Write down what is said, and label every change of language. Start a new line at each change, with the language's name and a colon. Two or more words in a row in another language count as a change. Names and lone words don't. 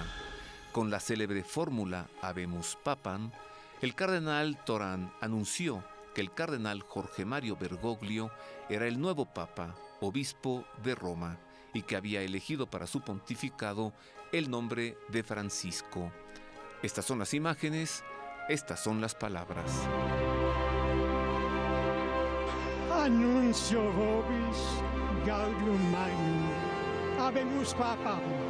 Spanish: Con la célebre fórmula
Latin: Habemus Papam,
Spanish: el cardenal Tauran anunció que el cardenal Jorge Mario Bergoglio era el nuevo Papa, obispo de Roma, y que había elegido para su pontificado el nombre de Francisco. Estas son las imágenes, estas son las palabras.
Latin: Annuncio vobis gaudium magnum, habemus papam.